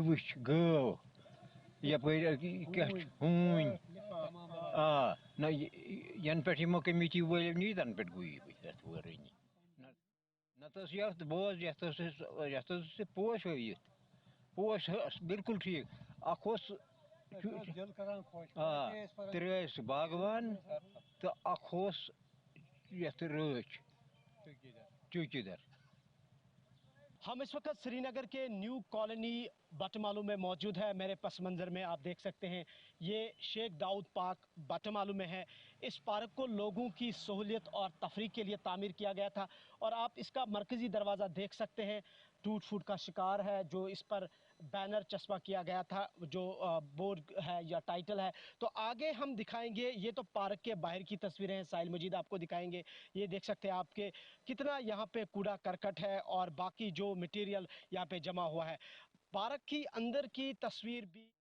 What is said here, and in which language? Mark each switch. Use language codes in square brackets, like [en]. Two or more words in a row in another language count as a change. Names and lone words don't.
[ks] وٕچھ گٲو یپٲرۍ کیٛاہ چھُ ہوٗنۍ نہ ین پٮ۪ٹھ یِمو کمیٹی وٲلۍ نی تنہٕ پٮ۪ٹھ گوٚو یہِ یتھ وٲرٲنی نتہٕ ٲس یتھ بوز یتھ ٲس پوش ہٲوِتھ پوش بالکل ٹھیٖک اکھ اوس 3 ٲسۍ باغوان تہٕ اکھ اوس یتھ رٲچھ چوکیدار [ur] ہم اس وقت سری نگر کے نیو کالونی بٹمالو میں موجود ہے میرے پس منظر میں آپ دیکھ سکتے ہیں یہ شیخ داؤد پارک بٹمالو میں ہے اس پارک کو لوگوں کی سہولیت اور تفریح کے لیے تعمیر کیا گیا تھا اور آپ اس کا مرکزی دروازہ دیکھ سکتے ہیں ٹوٹ پھوٹ کا شکار ہے جو اس پر بینر چسپاں کیا گیا تھا جو بورڈ ہے یا ٹائٹل ہے تو آگے ہم دکھائیں گے یہ تو پارک کے باہر کی تصویریں ہیں ساحل مجید آپ کو دکھائیں گے یہ دیکھ سکتے ہیں آپ کے کتنا یہاں پہ کوڑا کرکٹ ہے اور باقی جو مٹیریل یہاں پہ جمع ہوا ہے پارک کی اندر کی تصویر بھی